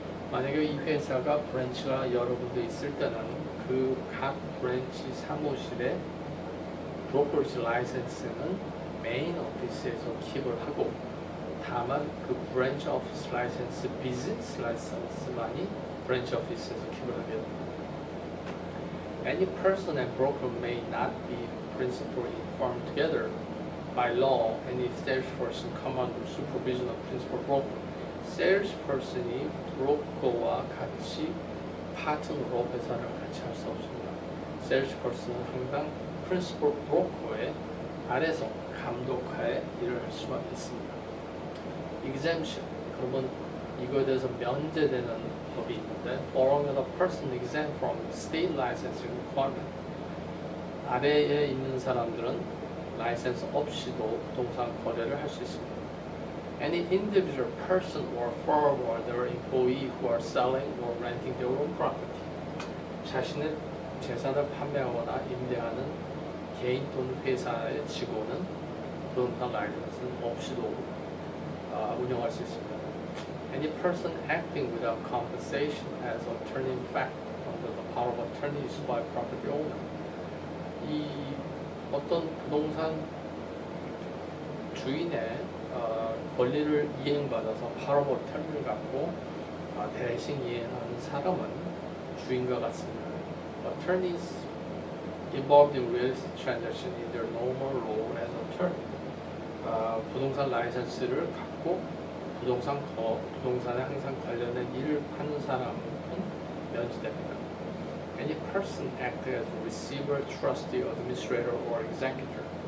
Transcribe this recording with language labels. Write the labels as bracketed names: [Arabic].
[Korean] 만약에 이 회사가 브랜치가 여러 군데 있을 때는 그 각 브랜치 사무실의 브로커리지 라이센스는 메인 오피스에서 킵을 하고 다만 그 브랜치 오피스 라이센스, 비즈니스 라이센스만이 브랜치 오피스에서 킵을 하게 됩니다. [English] Any person and broker may not be principally informed together. By law, any salesperson come under supervision of principal broker. [Korean] salesperson이 브로커와 같이 파트너로 회사를 같이 할 수 없습니다. salesperson은 항상 principal broker의 아래서 감독하에 일을 할 수만 있습니다. [English] exemption, [Korean] 그러면 이거에 대해서 면제되는 법이 있는데 [English] following the person exempt from state licensing requirement. [Korean] 아래에 있는 사람들은 라이센스 없이도 부동산 거래를 할 수 있습니다. [English] Any individual person or firm or their employee who are selling or renting their own property. [Korean] 자신의 재산을 판매하거나 임대하는 개인 또는 회사의 직원은 부동산 라이센스 없이도 운영할 수 있습니다. [English] Any person acting without compensation as attorney in fact under the power of attorney issued by property owner. [Korean] 이 어떤 부동산 주인의 권리를 이행받아서 power of attorney를 갖고 대신 이행하는 사람은 주인과 같습니다. [English] Attorneys involved in real estate transaction in their normal role as attorney. [Korean] 부동산 라이센스를 갖고 부동산에 항상 관련된 일을 하는 사람은 면제됩니다. [English] Any person acting as a receiver, trustee, administrator, or executor.